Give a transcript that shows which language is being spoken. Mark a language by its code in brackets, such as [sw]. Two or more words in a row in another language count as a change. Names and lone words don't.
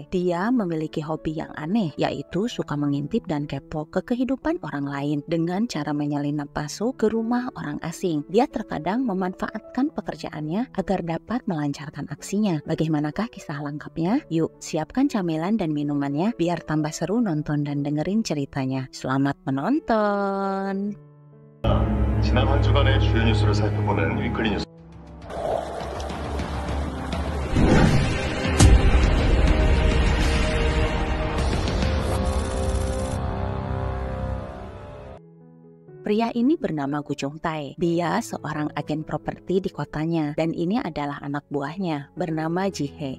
[id] Dia memiliki hobi yang aneh, yaitu suka mengintip dan kepo ke kehidupan orang lain dengan cara menyelinap masuk ke rumah orang asing. Dia terkadang memanfaatkan pekerjaannya agar dapat melancarkan aksinya. Bagaimanakah kisah lengkapnya? Yuk, siapkan camilan dan minumannya biar tambah seru nonton dan dengerin ceritanya. Selamat menonton! [ko] 지난 한 주간의 주요 뉴스를 살펴보는 위클리 뉴스. [id] Pria ini bernama Gu Jung Tae. Dia seorang agen properti di kotanya dan ini adalah anak buahnya bernama Ji Hye.